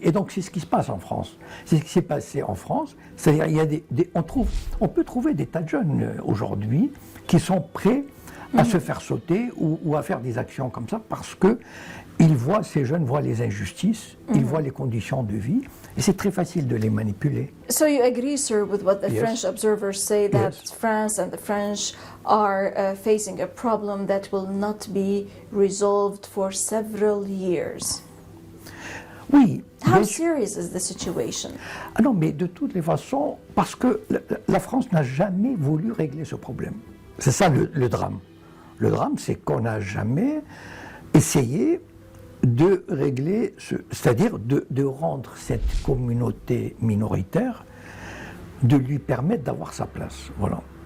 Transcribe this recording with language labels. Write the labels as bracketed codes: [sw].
[fr] Et donc c'est ce qui se passe en France. C'est ce qui s'est passé en France. C'est-à-dire, on peut trouver des tas de jeunes aujourd'hui qui sont prêts à se faire sauter ou à faire des actions comme ça parce que ces jeunes voient les injustices, ils voient les conditions de vie, et c'est très facile de les manipuler. [en] So you agree, sir, with what the French observers say, that France and the French are facing a problem that will not be resolved for several years? [fr] Oui. [en] How serious is the situation? [fr] Ah non, mais de toutes les façons, parce que la France n'a jamais voulu régler ce problème. C'est ça le drame. Le drame, c'est qu'on n'a jamais essayé de régler, c'est-à-dire de rendre cette communauté minoritaire, de lui permettre d'avoir sa place. Voilà.